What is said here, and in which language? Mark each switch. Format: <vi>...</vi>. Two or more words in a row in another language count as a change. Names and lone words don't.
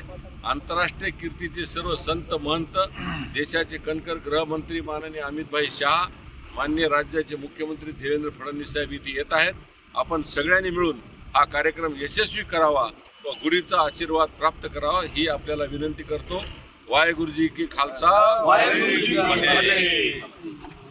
<mr>आंतरराष्ट्रीय कीर्तीचे सर्व संत महंत, देशाचे कणकर गृहमंत्री माननीय अमितभाई शाह, माननीय राज्याचे मुख्यमंत्री देवेंद्र फडणवीस साहेब इथे येत आहेत। आपण सगळ्यांनी मिळून हा कार्यक्रम यशस्वी करावा व गुरूचा आशीर्वाद प्राप्त करावा ही आपल्याला विनंती करतो।</mr> <pa>ਵਾਹਿਗੁਰੂ ਜੀ ਕੀ ਖ਼ਾਲਸਾ, ਵਾਹਿਗੁਰੂ ਜੀ ਕੀ ਫ਼ਤਹਿ।</pa>